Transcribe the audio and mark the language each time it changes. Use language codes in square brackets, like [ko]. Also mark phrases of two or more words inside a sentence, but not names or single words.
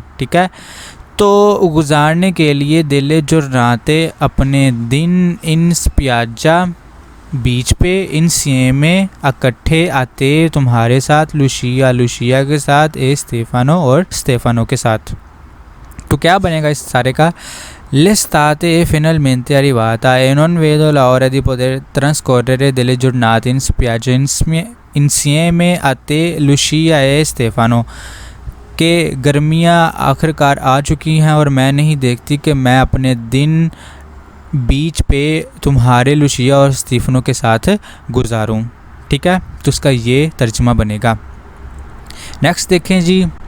[hi] ठीक है, तो गुजारने के लिए। [it] delle giornate, [hi] अपने दिन। [it] in spiaggia, [hi] बीच पे। इन सिएमे, इकट्ठे आते तुम्हारे साथ। लुशिया, लुशिया के साथ। ए स्टेफानो, और स्टेफानो के साथ। तो क्या बनेगा इस सारे का? [it] l'estate è finalmente arrivata e non vedo l'ora di poter trascorrere delle giornate in spiaggia insieme a te, Lucia e Stefano, [hi] के गर्मियाँ आखिरकार आ चुकी हैं और मैं नहीं देखती कि मैं अपने दिन बीच पे तुम्हारे लुशिया और स्टीफनो के साथ गुजारूं। ठीक है, तो उसका ये तर्जुमा बनेगा। नेक्स्ट देखें जी।